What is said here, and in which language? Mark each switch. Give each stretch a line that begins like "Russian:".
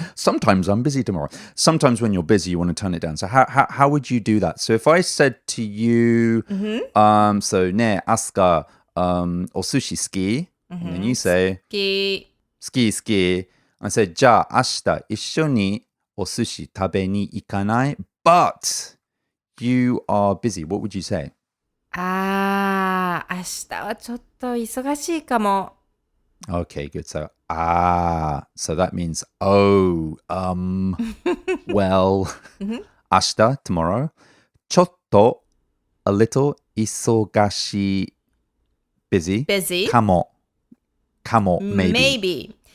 English: Sometimes I'm busy tomorrow. Sometimes when you're busy, you want to turn it down. So how would you do that? So if I said to you, so
Japanese: ne Asuka, osushi好き?
English: And then you say,
Japanese: 好き。
English: I said,
Japanese: じゃあ明日一緒にお寿司食べに行かない?
English: But you are busy. What would you say?
Japanese: 明日はちょっと忙しいかも。
English: Okay, good. So, so that means, well, 明日, tomorrow, ちょっと, a little, 忙しい, busy. かも, maybe.